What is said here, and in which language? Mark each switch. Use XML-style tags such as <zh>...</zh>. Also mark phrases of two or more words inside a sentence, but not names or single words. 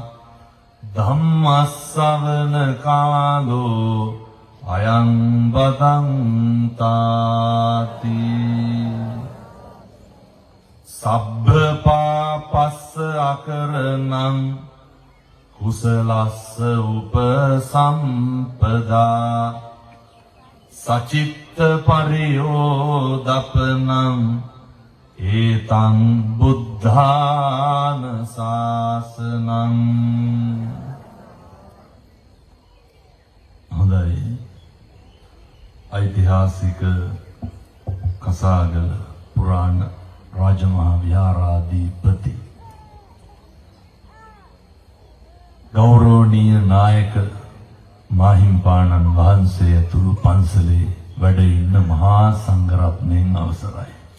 <pi>ධම්මස්සවන කාලෝ අයං බදන්තාති සබ්බ පාපස්ස අකරණං කුසලස්ස උපසම්පදා සචිත්ත පරියෝදපනං ඒතං බුද්ධාන ශාසනං.</pi> <si>හොඳයි. ඓතිහාසික කසාගල පුරාණ රාජමහා විහාරාධිපති ගෞරවනීය නායක මාහිම්පාණන් වහන්සේ ඇතුළු පන්සලේ වැඩ ඉන්න මහා සංඝරත්නයන් අවසරයි.</si>